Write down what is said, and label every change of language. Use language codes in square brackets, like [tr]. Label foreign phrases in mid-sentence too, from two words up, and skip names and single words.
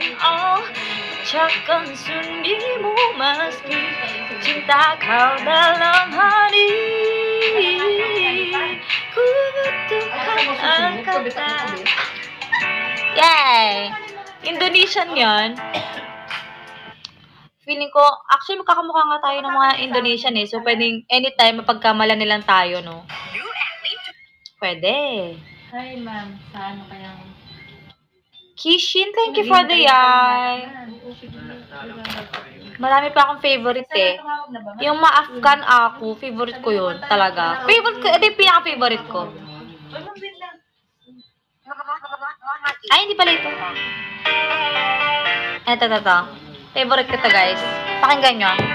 [id] Oh, pecahkan sunyimu meski cinta kau dalam hati. Ku butuhkan kata. [tl] Yay! Indonesian yan. Feeling ko, actually magkakamukha nga tayo ng mga Indonesian eh. So, pwedeng anytime mapagkamala nilang tayo, no? Pwede. Hi, ma'am. Sa ano kayang... [en] Kishin, thank you for the eye. [tl] Marami pa akong favorite eh. Yung ma-Afghan ako, favorite ko yun. Talaga. Favorite ko, ito yung pinaka-favorite ko. Ay, hindi pala ito. Ito. Favorite ko to, guys. Pakinggan nyo.